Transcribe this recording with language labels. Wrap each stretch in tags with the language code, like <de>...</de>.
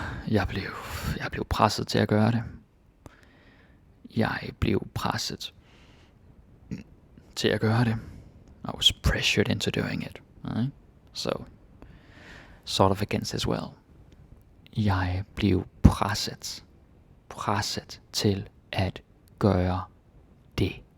<da>Jeg blev presset til at gøre det. Jeg blev presset til at gøre det.</da> <en>I was pressured into doing it. Right? So, sort of against as well.</en> <da>Jeg blev presset til at gøre det.</da>